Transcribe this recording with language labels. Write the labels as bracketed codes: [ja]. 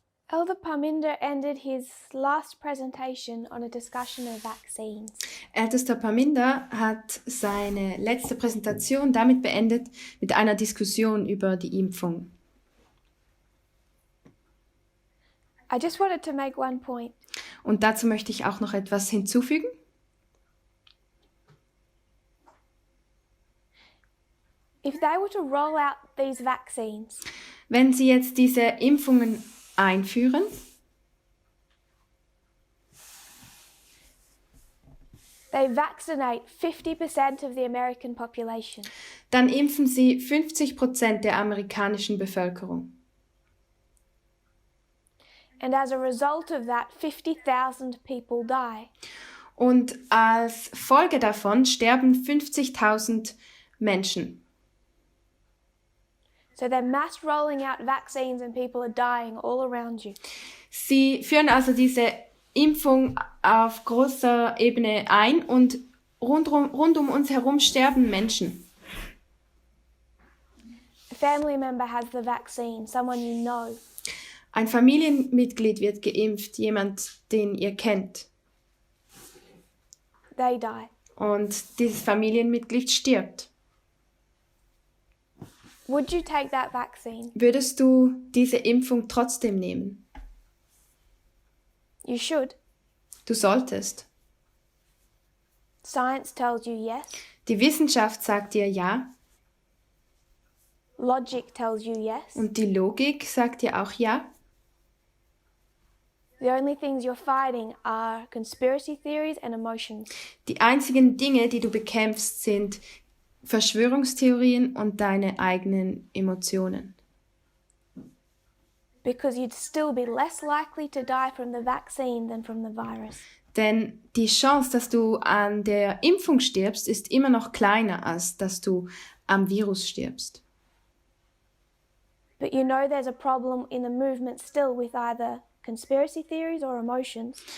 [en] Elder Parminder ended his last presentation on a discussion of vaccines. [de] Ältester Parminder hat seine letzte Präsentation damit beendet mit einer Diskussion über die Impfung. [en] I just wanted to make one point. [de] Und dazu möchte ich auch noch etwas hinzufügen. [en] If they were to roll out these vaccines, [de] Wenn Sie jetzt diese Impfungen einführen, [en] they vaccinate 50% of the American population. [de] dann impfen Sie 50% der amerikanischen Bevölkerung. [en] And as a result of that, 50,000 people die. [de] Und als Folge davon sterben 50.000 Menschen. [en] So they're mass rolling out vaccines and people are dying all around you. [de] Sie führen also diese Impfung auf großer Ebene ein und rund um uns herum sterben Menschen. [en] A family member has the vaccine, someone you know. [de] Ein Familienmitglied wird geimpft, jemand, den ihr kennt. [en] They die. [de] Und dieses Familienmitglied stirbt. [en] Would you take that vaccine? [de] Würdest du diese Impfung trotzdem nehmen? [en] You should. [de] Du solltest. [en] Science tells you yes. [de] Die Wissenschaft sagt dir ja [en] Logic tells you yes. [de] und die Logik sagt dir auch ja. [en] The only things you're fighting are conspiracy theories and emotions. [de] Die einzigen Dinge, die du bekämpfst, sind Verschwörungstheorien und deine eigenen Emotionen. [en] Because you'd still be less likely to die from the vaccine than from the virus. [de] Denn die Chance, dass du an der Impfung stirbst, ist immer noch kleiner, als dass du am Virus stirbst. [en] But you know there's a problem in the movement still with either conspiracy theories or emotions.